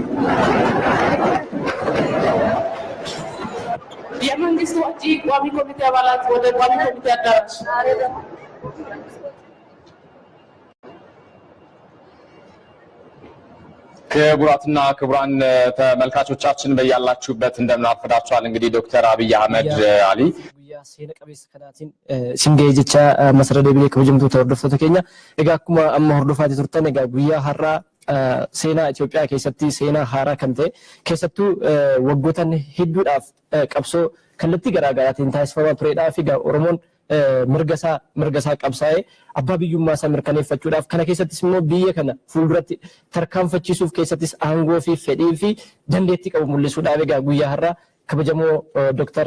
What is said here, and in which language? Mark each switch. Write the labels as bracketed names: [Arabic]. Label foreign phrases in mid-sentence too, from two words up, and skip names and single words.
[Amharic] የመንግስት ወጪ ቋሚ ኮሚቴ አባላት ወደ ቋሚ ኮሚቴ አዳራሽ ክቡራትና ክቡራን ተመልካቾቻችን በያላችሁበት እንደምን አርፈዳችኋል። እንግዲህ ዶክተር አብይ አህመድ አሊ [Oromo] guyyaa seena qabeessa kanaatiin singee jecha masara deebilee kabajamtoota hordoftoota keenya egaa akkuma amma hordofaatii turtan egaa guyyaa har'aa seenaa Itoophiyaa keessatti seenaa haaraa kan ta'e keessattuu waggoottan hedduudhaaf qabsoo kallattii garaagaraatiin taasifamaa turedhaaf egaa Oromoon mirgasaa qabsaa'ee abbaa biyyummaa isaa mirkaneeffachuudhaaf kana keessattis immoo biyya kana fuulduratti tarkaanfachiisuuf keessattis aangoo fi fedhii fi dandeettii qabu mul'isuudhaaf egaa guyyaa har'aa kabajamoo Dr.